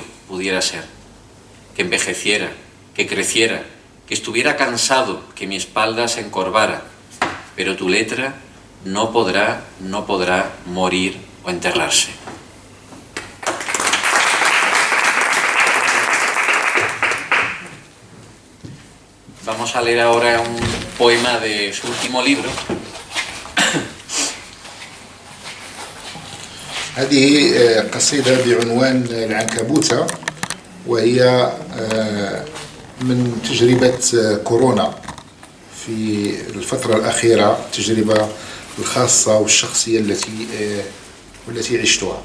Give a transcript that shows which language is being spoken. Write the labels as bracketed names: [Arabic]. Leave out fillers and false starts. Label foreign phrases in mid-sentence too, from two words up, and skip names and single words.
[Spanish] Pudiera ser que envejeciera, que creciera, que estuviera cansado, que mi espalda se encorvara, pero tu letra no podrá morir o enterrarse. Vamos a leer ahora un poema de su último libro. [Arabic] هذه قصيدة بعنوان العنكبوتة، وهي من تجربة كورونا في الفترة الأخيرة، التجربة الخاصة والشخصية التي عشتها.